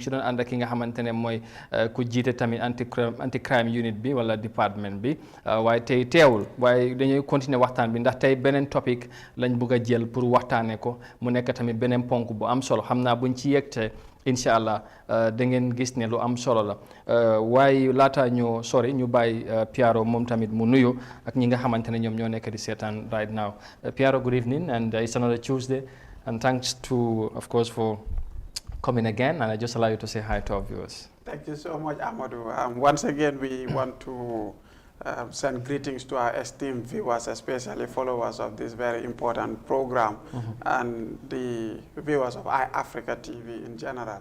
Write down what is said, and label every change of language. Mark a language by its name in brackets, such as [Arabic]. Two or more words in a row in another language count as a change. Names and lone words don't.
[Wolof] si doon ànd ak ki nga xamante ne mooy ku jiite tamit [English] anti crime unit [Wolof] bi wala département bi waaye tey teewul waaye dañuy continuer waxtaan bi ndax tey beneen topic lañ bëgg a jël pour waxtaanee ko mu nekk tamit beneen ponk bu am solo xam naa buñ ci yegtee [Arabic] incha allah [Wolof] da ngeen gis ne lu am solo la waaye laata ñu sori ñu bàyyi Piaro moom tamit mu nuyu ak ñi nga xamante ne ñoom ñoo nekk di seetaan [English] right now. Piaro, good evening, and it's another Tuesday, and thanks to, of course, for coming again, and I just allow you to say hi to our viewers. Thank you so much, Amadou. Once again, we want to send greetings to our esteemed viewers, especially followers of this very important program, and the viewers of iAfrica TV in general.